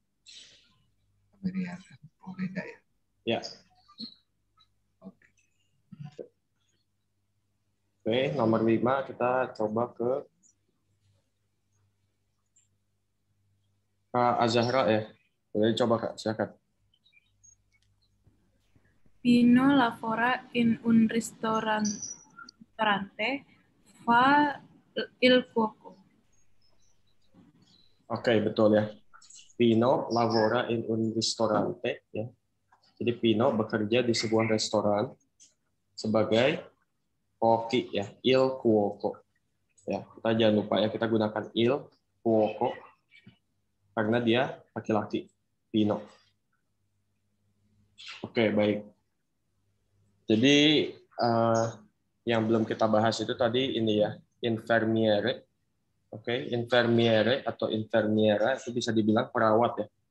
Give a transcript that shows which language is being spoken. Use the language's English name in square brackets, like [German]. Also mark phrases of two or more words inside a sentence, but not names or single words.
[Indonesian] Oh, beda ya. Ya. Oke, nomor 5 kita coba ke Kak Azahra ya. Boleh coba Kak, silakan. [Italian] Pino lavora in un ristorante, fa il cuoco. [Indonesian] Oke, betul ya. [Italian] Pino lavora in un ristorante ya. [Indonesian] Jadi Pino bekerja di sebuah restoran sebagai koki ya, [Italian] il cuoco. [Indonesian] Ya, kita jangan lupa ya, kita gunakan [Italian] il cuoco [Indonesian] karena dia laki-laki, Pino. Oke, baik. Jadi yang belum kita bahas itu tadi ini ya, infermiere. Oke, infermiere atau infermiera itu bisa dibilang perawat ya.